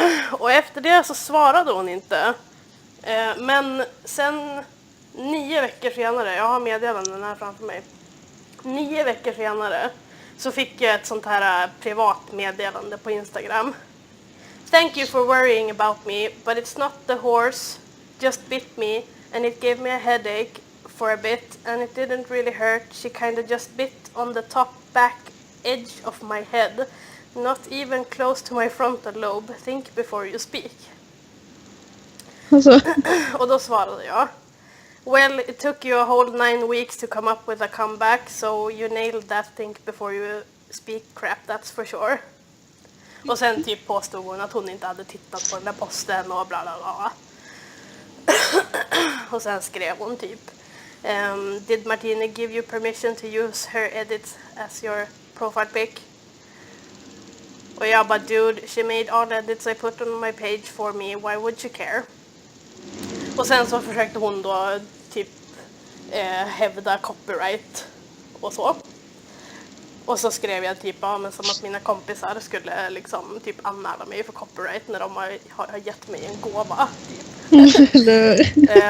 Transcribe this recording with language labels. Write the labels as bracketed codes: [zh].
[sv] Och efter det så svarade hon inte. Men sen 9 veckor senare, jag har meddelanden här framför mig. 9 veckor senare så fick jag ett sånt här privat meddelande på Instagram. [en] Thank you for worrying about me, but it's not the horse. Just bit me and it gave me a headache for a bit and it didn't really hurt. She kind of just bit on the top back edge of my head. Not even close to my frontal lobe. Think before you speak. [sv] Alltså, Och då svarade jag. [en] Well, it took you a whole 9 weeks to come up with a comeback, so you nailed that think before you speak crap, that's for sure. [sv] Och sen typ påstod hon att hon inte hade tittat på den där posten och bla bla bla. [en] Och sen skrev hon typ did Martina give you permission to use her edits as your profile pic? Och jag bara, dude, she made all edits I put on my page for me, why would she care? [sv] Och sen så försökte hon då typ hävda copyright och så. Och så skrev jag typ, ja men som att mina kompisar skulle liksom typ anmäla mig för copyright när de har gett mig en gåva typ.